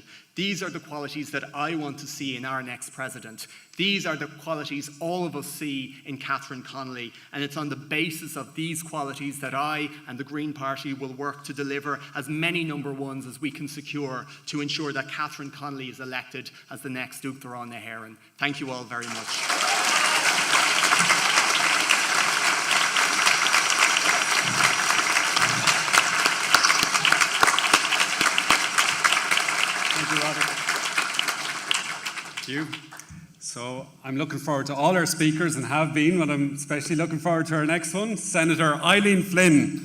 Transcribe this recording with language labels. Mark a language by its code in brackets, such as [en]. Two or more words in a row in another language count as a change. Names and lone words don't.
[en] These are the qualities that I want to see in our next president. These are the qualities all of us see in Katherine Connelly, and it's on the basis of these qualities that I and the Green Party will work to deliver as many number 1s as we can secure to ensure that Katherine Connelly is elected as the next [ga] Uachtaráin na hÉireann. [en] Thank you all very much. Thank you. So I'm looking forward to all our speakers and have been, but I'm especially looking forward to our next one, Senator Eileen Flynn.